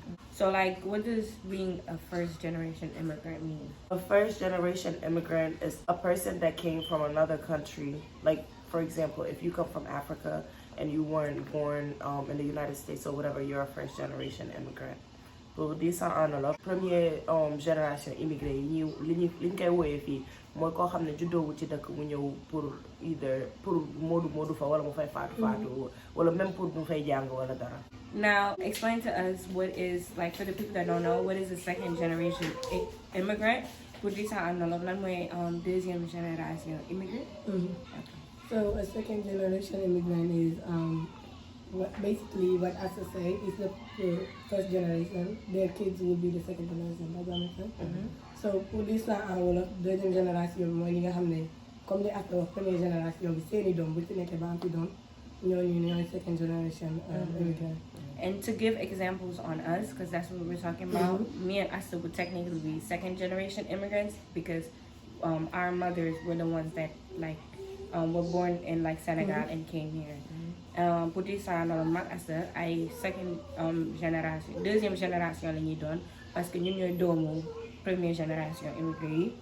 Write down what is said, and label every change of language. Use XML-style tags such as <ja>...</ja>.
<en>So like what does being a first generation immigrant mean? A first generation immigrant is a person that came from another country. Like for example, if you come from Africa and you weren't born in the United States or whatever, you're a first generation immigrant.</en> <fr>Pour dire ça en wolof première génération immigré</fr> <wo>yi ñu li ñu koy wooyee fii mooy koo xam ne juddoowu ci dëkk mu ñëw pour moodu fa wala mu fay faatu wala</wo> <fr>même pour</fr> <wo>mu fay jàng wala dara.</wo> <en>Now explain to us what is, like for the people that don't know, what is a second generation immigrant?</en> <fr>Pour dire ça en wolof</fr> <wo>lan mooy</wo> <fr>deuxième génération immigré?</fr> <en>So a second generation immigrant is basically what Asa said is the first generation. Their kids will be the second generation. Does that make sense? So</en> <fr>pour dire ça en wolof deuxième génération</fr> <wo>bi mooy li nga xam ne</wo> <fr>comme</fr> <wo>li Asa wax</wo> <fr>première génération</fr> <wo>bi seeni doom bu ci nekkee ba am fi doom ñooñu ñooy</wo> <en>second generation immigrant. And to give examples on us, because that's what we're talking about, me and Asa would technically be second generation immigrants because our mothers were the ones that like were born in like Senegal and came here.</en> <fr>Pour dire ça</fr> <wo>noonu mag Asa ay</wo> <fr>second génération deuxième génération</fr> <wo>la ñuy doon</wo> <fr>parce que</fr> <wo>ñun ñooy doomu</wo> <fr>première génération immigré</fr> <wo>yi.</wo>